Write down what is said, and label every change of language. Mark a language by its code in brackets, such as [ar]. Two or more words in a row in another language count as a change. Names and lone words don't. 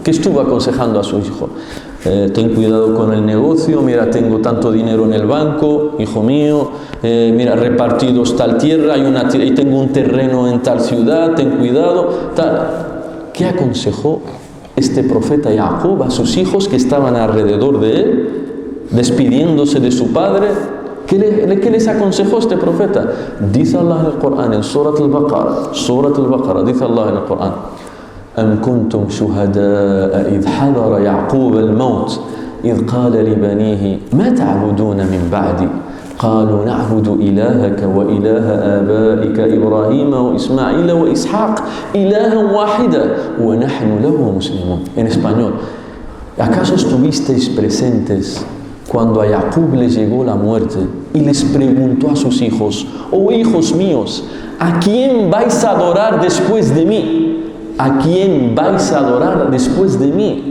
[es] ¿Qué estuvo aconsejando a su hijo? Ten cuidado con el negocio, mira, tengo tanto dinero en el banco, hijo mío, mira, repartidos tal tierra, y tengo un terreno en tal ciudad, ten cuidado, tal. ¿Qué aconsejó este profeta Yaqub a sus hijos que estaban alrededor de él, despidiéndose de su padre? ¿Qué les aconsejó este profeta? Dice Allah en el Corán, en Surat al-Baqarah, dice Allah en el Corán: [ar] أم كنتم شهداء إذ حضر يعقوب الموت إذ قال لبنيه ما تعبدون من بعدي قالوا نعبد إلهك وإله آبائك إبراهيم وإسماعيل وإسحاق إلها واحدا ونحن له مسلمون. [es] En español: ¿acaso estuvisteis presentes cuando a Yaqub le llegó la muerte y les preguntó a sus hijos: oh hijos míos, ¿a quién vais a adorar después de mí? ¿A quién vais a adorar después de mí?